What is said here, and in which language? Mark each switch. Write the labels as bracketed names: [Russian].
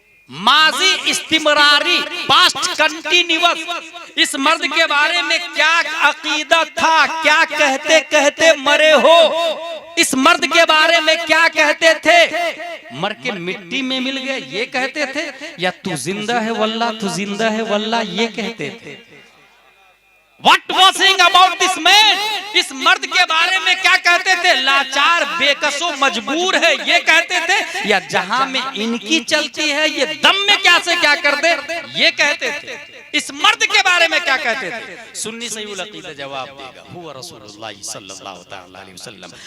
[Hindi] माजी इस्तिमरारी, past continuous, इस मर्द के बारे में क्या अकीदा था? क्या कहते कहते मरे हो? इस मर्द के बारे में क्या कहते थे? मर के मिट्टी में मिल गए ये कहते थे, या तू जिंदा है वल्लाह, तू जिंदा है वल्लाह ये कहते थे? [English] What was saying about this man? [Hindi] इस मर्द के बारे में क्या कहते थे? लाचार, बेकसो, मजबूर है ये कहते थे, या जहां में इनकी चलती है ये दम में क्या से क्या कर दे ये कहते थे? इस मर्द के बारे में क्या कहते थे? सुन्नी सहीउल अकीदा जवाब देगा, [Arabic] हुवा रसूलुल्लाह सल्लल्लाहु तआला अलैहि वसल्लम।